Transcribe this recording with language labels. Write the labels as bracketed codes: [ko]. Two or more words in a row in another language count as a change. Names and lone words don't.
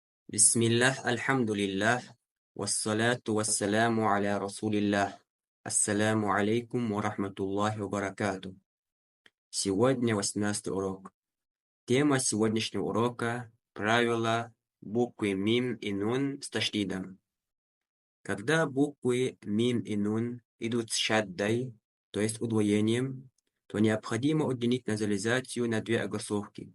[ar] بسم الله، الحمد لله، والصلاة والسلام على رسول الله. السلام عليكم ورحمة الله وبركاته. [ru] Сегодня 18 урок. Тема сегодняшнего урока — правила буквы мим и нун с ташлидом. Когда буквы мим и нун идут с шаддай, то есть удвоением, то необходимо удлинить назализацию на две огласовки.